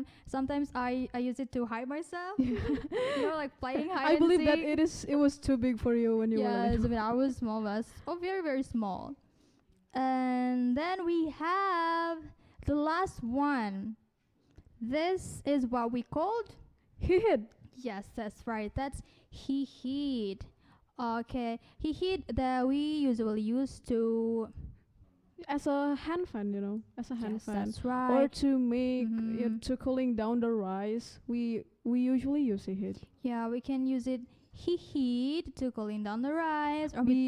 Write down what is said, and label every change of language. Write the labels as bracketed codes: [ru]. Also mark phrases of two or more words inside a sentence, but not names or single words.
[en] Sometimes I use it to hide myself. You know, like playing hide I and believe that seek. it was too big for you when you were Yes, little. when I was small, very, very small. And then we have the last one. This is what we called hihid. Yes, that's right. That's hihid. Okay, hihid that we usually use to As a hand fan, you know, as a hand Yes, fan, that's right. or to make Mhm. to cooling down the rice. We usually use it. Yeah, we can use it heat to cooling down the rice, or We-